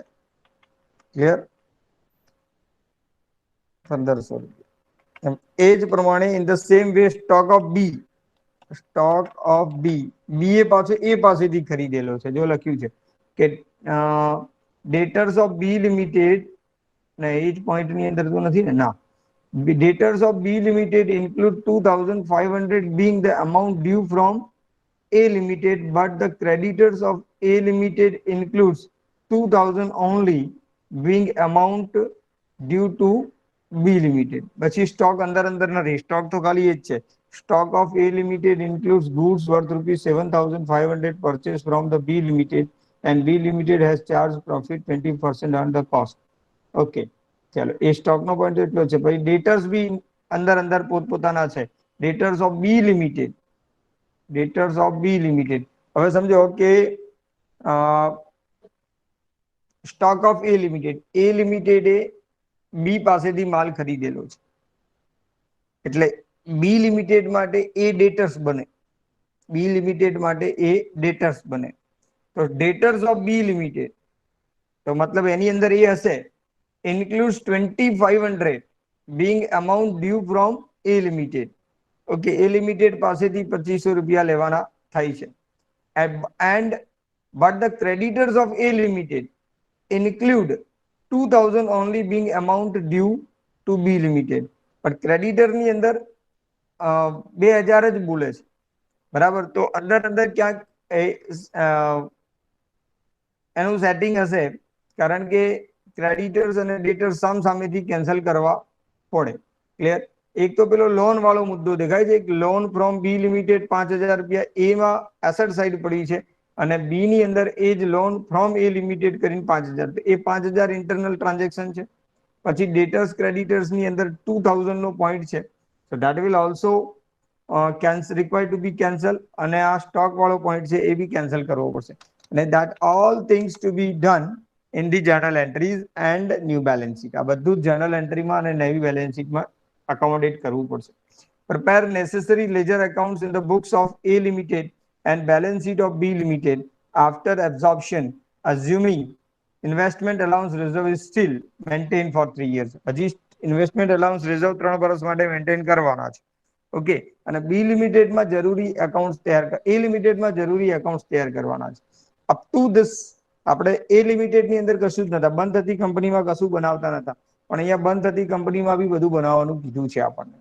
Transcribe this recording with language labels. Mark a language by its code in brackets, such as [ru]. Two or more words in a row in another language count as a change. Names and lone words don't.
[gu] ક્લિયર? 1,500 રૂપિયા. એ જ પ્રમાણે [en] in the same way stock of B [gu] એ પાછો એ પાસેથી ખરીદેલો છે. જો લખ્યું છે કે [en] debtors of B Limited [gu] ને એ જ પોઈન્ટ ની અંદર તો નથી ને ના. [en] Debtors of B Limited include 2,500 being the amount due from A Limited, but the creditors of A Limited includes 2,000 only being amount due to B Limited. [gu] પછી સ્ટોક અંદર નથી. સ્ટોક તો ખાલી એ જ છે. [en] Stock of A Limited includes goods worth rupees 7,500 purchased from the B Limited and B Limited has charged profit 20% on the cost. [gu] Okay, ચાલો એ સ્ટોક નો પોઈન્ટ એટલો છે. પછી ડેટર્સ બી અંદર અંદર પોતપોતાના છે. [en] Debtors of B Limited, debtors of B Limited. [gu] હવે સમજો કે [en] stock of A Limited, [gu] એ લિમિટેડે બી પાસેથી માલ ખરીદેલો છે, એટલે બી લિમિટેડ માટે એ ડેટર્સ બને, બી લિમિટેડ માટે એ ડેટર્સ બને. તો [en] debtors of B Limited, [gu] તો મતલબ એની અંદર એ હશે [en] includes 2500 being amount due from A limited. [gu] ઓકે, એ લિમિટેડ પાસેથી 2500 રૂપિયા લેવાના થાય છે. [en] And but the creditors of A limited include 2000 only being amount due to B limited. [gu] પણ ક્રેડિટર ની અંદર 2000 જ બોલે છે, બરાબર. તો અંદર અંદર ક્યાંક એનું સેટિંગ હશે, કારણ કે ક્રેડિટર્સ અને ડેટર્સ સામસામેથી કેન્સલ કરવા પડે. ક્લિયર? એક તો પેલો લોન વાળો મુદ્દો દેખાય છે, [en] loan from B Limited [gu] 5000 રૂપિયા એમાં એસેટ સાઈડ પડી છે, અને બી ની અંદર એ જ [en] loan from A Limited [gu] કરીને 5000, એ 5000 [en] internal transaction [gu] છે. પછી ડેટર્સ ક્રેડિટર્સ ની અંદર 2000 નો પોઈન્ટ છે, [en] so that will also required to be cancel, [gu] અને આ સ્ટોક વાળો પોઈન્ટ છે એ બી કેન્સલ કરવો પડશે. [en] અને that all things to be done in the journal entries and new balance sheet. [gu] આ બધું જ [en] journal entry [gu] માં અને નવી [en] balance sheet [gu] માં accommodate કરવું પડશે. [en] Prepare necessary ledger accounts in the books of A limited and balance sheet of B limited after absorption, assuming investment allowance reserve is still maintained for 3 years. [gu] હજી [en] investment allowance reserve [gu] 3 વર્ષ માટે મેન્ટેન કરવાના છે. ઓકે, અને બી લિમિટેડમાં જરૂરી એકાઉન્ટ્સ તૈયાર, એ લિમિટેડમાં જરૂરી એકાઉન્ટ્સ તૈયાર કરવાના છે. [en] up to this [gu] આપણે એ લિમિટેડની અંદર કશું જ નતા, બંધ થતી કંપનીમાં કશું બનાવતા નતા, પણ અહીંયા બંધ થતી કંપનીમાં બી બધું બનાવવાનું કીધું છે આપણને.